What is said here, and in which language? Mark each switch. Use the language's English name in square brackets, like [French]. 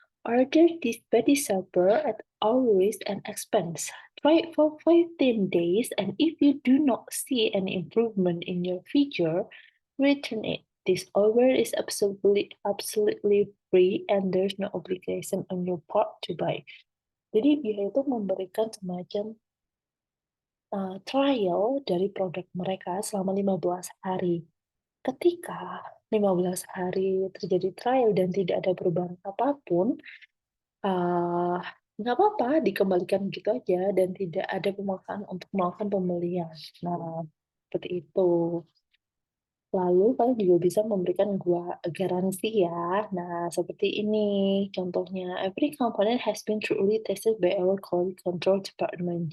[English] Order this body scrubber at our risk and expense. Try it for 15 days and if you do not see any improvement in your feature, return it. This offer is absolutely free and there's no obligation on your part to buy. [Indonesian] Jadi dia itu memberikan semacam trial dari produk mereka selama 15 hari. Ketika 15 hari terjadi trial dan tidak ada perubahan apapun, eee, nggak apa-apa dikembalikan gitu aja dan tidak ada pemaksaan untuk melakukan pembelian. Nah, seperti itu. Lalu kalian juga bisa memberikan garansi ya. Nah, seperti ini contohnya, [English] "Every component has been thoroughly tested by our quality control department."